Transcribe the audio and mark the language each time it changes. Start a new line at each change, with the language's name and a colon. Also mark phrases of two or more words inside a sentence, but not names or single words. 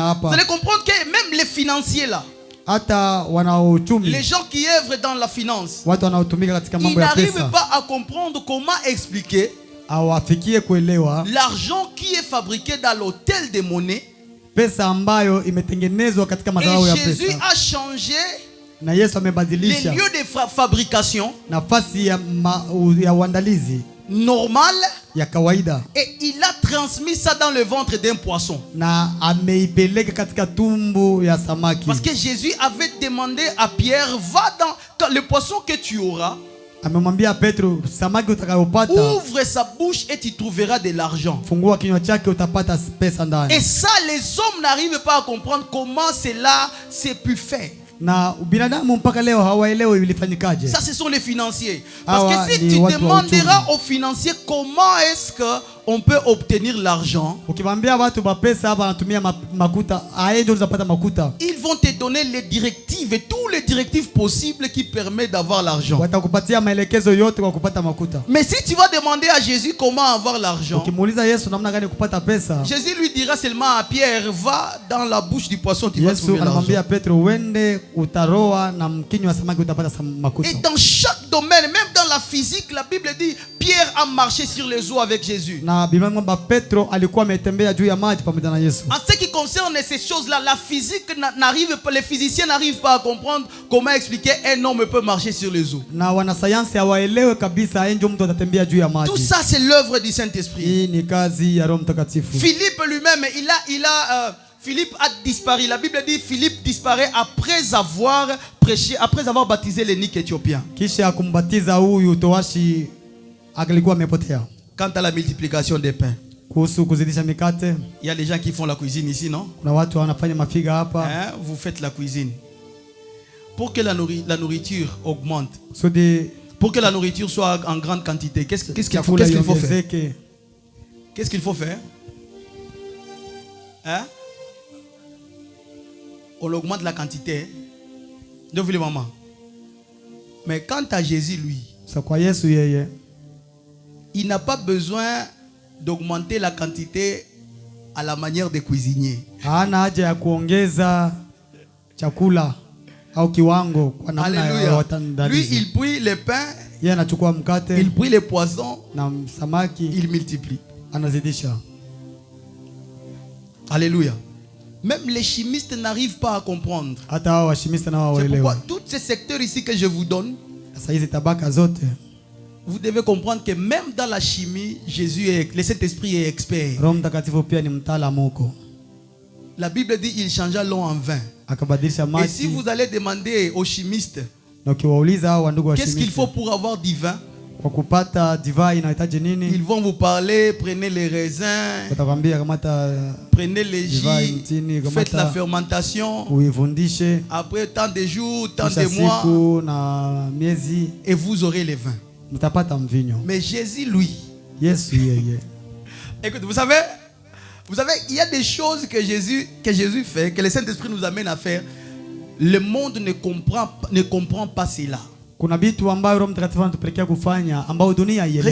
French: Vous
Swahili: hapa.
French: allez comprendre que même les financiers là,
Swahili: Hata wanaochumi,
French: les gens qui œuvrent dans la finance,
Swahili: watu wanaotumika katika
French: ils
Swahili: mambo ya
French: n'arrivent
Swahili: pesa,
French: pas à comprendre comment expliquer
Swahili: hawafikie kuelewa
French: l'argent qui est fabriqué dans l'hôtel des monnaies.
Swahili: pesa ambayo imetengenezwa katika
French: Et
Swahili: mazao ya
French: Jésus
Swahili: pesa.
French: a changé
Swahili: Na Yesu
French: les
Swahili: amebadilisha
French: lieux de fabrication
Swahili: nafasi ya uandalizi
French: normales
Swahili: ya kawaida,
French: et il a transmis ça dans le ventre d'un poisson.
Swahili: na ameipeleka katika tumbu ya samaki.
French: Parce que Jésus avait demandé à Pierre, va dans le poisson que tu auras,
Swahili: Amemwambia Petro, samaki utakayopata,
French: ouvre sa bouche et tu trouveras de l'argent.
Swahili: fungua kinywa chake utapata pesa ndani.
French: Et ça, les hommes n'arrivent pas à comprendre comment cela s'est pu faire.
Swahili: Na binadamu mpaka leo hawaelewi ilifanyikaje.
French: Ça, ce sont les financiers. Parce
Swahili: Hawa
French: que si
Swahili: ni
French: tu
Swahili: watu wa
French: demanderas
Swahili: uchumi.
French: aux financiers comment est-ce qu'on peut obtenir l'argent,
Swahili: Ukimwambia watu ba pesa hapa anatumia makuta, aende unapata makuta.
French: ils vont te donner les directives et tous les directives possibles qui permettent d'avoir l'argent.
Swahili: Watakupatia maelekezo yote kwa kupata makuta.
French: Mais si tu vas demander à Jésus comment avoir l'argent,
Swahili: Ukimuuliza Yesu namna gani kupata pesa,
French: Jésus lui dira seulement à Pierre, va dans la bouche du poisson, tu vas
Swahili: Yesu
French: trouver
Swahili: anamwambia
French: l'argent.
Swahili: Petro, uende utaroa na mkinywa wa samaki utapata makuta.
French: Et dans chaque domaine, même dans la physique, la Bible dit, Pierre a marché sur les eaux avec Jésus.
Swahili: Na Biblia kwamba Petro alikuwa ametembea juu ya maji pamoja na Yesu.
French: En ce qui concerne ces choses-là, la physique n'arrive pas, les physiciens n'arrivent pas à comprendre comment expliquer un homme peut marcher sur les eaux.
Swahili: Na wanasayansi hawaelewe kabisa enjo mtu atatembea juu ya maji.
French: Tout ça, c'est l'œuvre du Saint-Esprit.
Swahili: Hii ni kazi ya Roho Mtakatifu.
French: Philippe lui-même, Philippe a disparu. La Bible dit Philippe disparaît après avoir prêché, après avoir baptisé l'eunuque éthiopien.
Swahili: Kisha kumbatiza huyu towashi alikuwa amepotea.
French: Quant à la multiplication des pains,
Swahili: Kuhusu kuzidisha mikate,
French: il y a les gens qui font la cuisine ici, non?
Swahili: kuna watu wanafanya mafiga hapa.
French: Hein? Vous faites la cuisine. Pour que la nourriture augmente,
Swahili: Kusudi
French: pour que la nourriture soit en grande quantité, qu'est-ce qu'il faut
Swahili: chakula
French: faire?
Swahili: iongezeke.
French: Qu'est-ce qu'il faut faire? Hein? On augmente la quantité. De vous les mamans. Mais quant à Jésus, lui,
Swahili: So kwa Yesu yeye
French: il n'a pas besoin d'augmenter la quantité à la manière des cuisiniers.
Swahili: hana haja ya kuongeza chakula au kiwango kwa namna ya
French: Alléluia. Lui,
Swahili: watandalizi.
French: il prie les pains,
Swahili: Yeye anachukua mkate
French: il prie les poissons,
Swahili: na samaki
French: il multiplie.
Swahili: anazidisha.
French: Alléluia. Même les chimistes n'arrivent pas à comprendre.
Swahili: Hata hao washimista na
French: C'est pourquoi
Swahili: waelewa.
French: tous ces secteurs ici que je vous donne,
Swahili: Sasa hizi tabaka zote
French: vous devez comprendre que même dans la chimie, le Saint-Esprit est expert.
Swahili: Roho Mtakatifu pia ni mtaalamu huko.
French: La Bible dit il changea l'eau en vin.
Swahili: Akabadilisha
French: Et si
Swahili: maji.
French: vous allez demander aux chimistes
Swahili: Na ukiwauliza hao wandugu
French: qu'est-ce qu'il faut
Swahili: washimista
French: pour avoir du vin,
Swahili: kwa kupata divai inahitaji
French: ils
Swahili: nini,
French: vont vous parler, prenez les raisins,
Swahili: watakwambia kamata
French: prenez les
Swahili: divai
French: jus,
Swahili: mtini,
French: faites la
Swahili: kamata
French: fermentation,
Swahili: uivundishe
French: après tant de jours, tant
Swahili: kisha
French: de mois,
Swahili: siku na miezi
French: et vous aurez les vins.
Swahili: mtapata mvinyo.
French: Mais Jésus, lui,
Swahili: Yesu yeye,
French: écoute, vous savez, il y a des choses que Jésus fait, que le Saint-Esprit nous amène à faire. Le monde ne comprend pas cela.
Swahili: kuna vitu ambayo Roho Mtakatifu anatupelekea kufanya ambao dunia haielewi.